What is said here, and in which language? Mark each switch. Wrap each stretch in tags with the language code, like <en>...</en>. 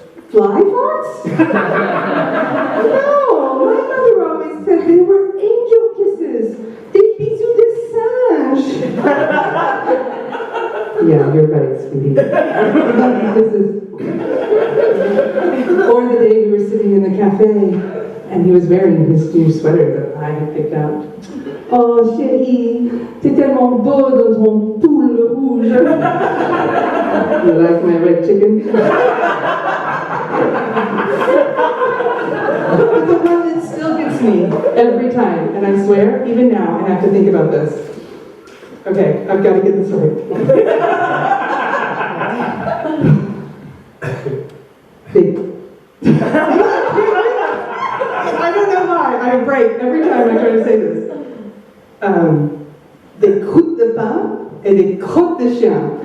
<en>Fly farts? No, my mother always said they were angel kisses.</en> <fr>Des bisous de singe.</fr> <en>Yeah, you're right, sweetie. Kisses. Or the day we were sitting in the cafe and he was wearing his new sweater that I had picked out.</en> <fr>Oh, chérie, t'es tellement beau dans ton pull rouge.</fr> <en>You like my red chicken? But the one that still gets me every time, and I swear, even now, I have to think about this. Okay, I've got to get this right. Big. I don't know why. I break every time I try to say this.</en> <fr>Des croûtes de pain et des crottes de chien.</fr>